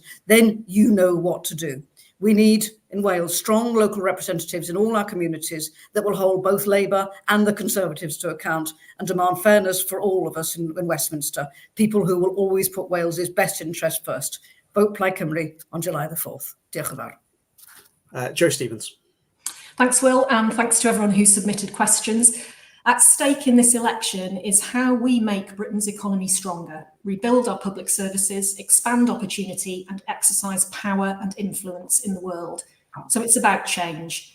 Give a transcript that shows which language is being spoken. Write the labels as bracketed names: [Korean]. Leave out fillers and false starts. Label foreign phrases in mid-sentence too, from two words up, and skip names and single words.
[English] Then you know what to do. We need, in Wales, strong local representatives in all our communities that will hold both Labour and the Conservatives to account and demand fairness for all of us in Westminster, people who will always put Wales's best interest first. Vote Plaid Cymru on July the 4th. [Welsh] Diolch yn fawr. [English] Jo Stevens. Thanks, Will, and thanks to everyone who submitted questions. At stake in this election is how we make Britain's economy stronger, rebuild our public services, expand opportunity, and exercise power and influence in the world. So it's about change.